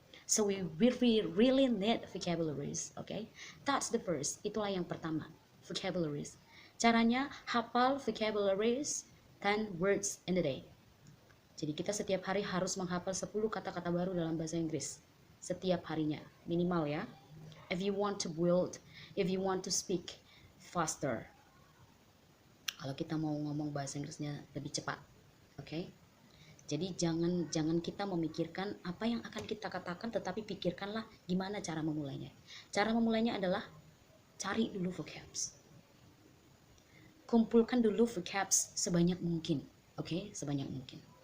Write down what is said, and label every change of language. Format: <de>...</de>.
<en>So we really need vocabularies, okay? That's the first.</en> <id>Itulah yang pertama, vocabularies. Caranya hafal vocabularies</id> <en>10 words in a day.</en> <id>Jadi kita setiap hari harus menghafal 10 kata-kata baru dalam bahasa Inggris. Setiap harinya, minimal ya.</id> <en>If you want to speak faster.</en> <id>Kalau kita mau ngomong bahasa Inggrisnya lebih cepat. Oke? Jadi jangan kita memikirkan apa yang akan kita katakan, tetapi pikirkanlah gimana cara memulainya. Cara memulainya adalah cari dulu vocabs. Kumpulkan dulu vocabs sebanyak mungkin. Oke? Sebanyak mungkin.</id>